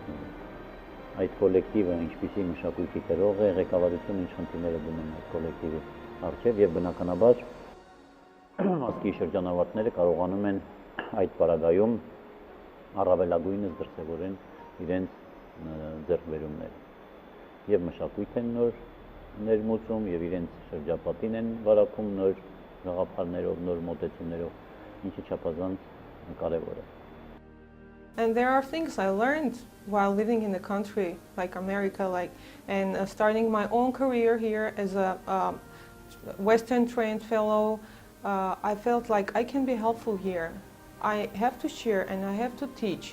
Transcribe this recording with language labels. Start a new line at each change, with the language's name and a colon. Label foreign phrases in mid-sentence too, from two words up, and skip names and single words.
Armenian: գտնվում։ Այդ կոլեկտիվը ինչպիսի մշակույթի կրող է, ղեկավարությունը ինչ խնդիրներ է դնում այդ կոլեկտիվի առջև եւ բնականաբար Muskie շրջանավարտները կարողանում են այդ պարագայում առավելագույնս դրսևորեն իրենց ձեռքբերումները եւ մշակույթ են նոր ներմուծում եւ իրենց շրջապատին են վարակում նոր գաղափարներով, նոր մոտեցումներով, ինչը չափազանց կարեւոր է։
English: And there are things I learned while living in the country, like America, and starting my own career here as a Western trained fellow. I felt like I can be helpful here. I have to share and I have to teach.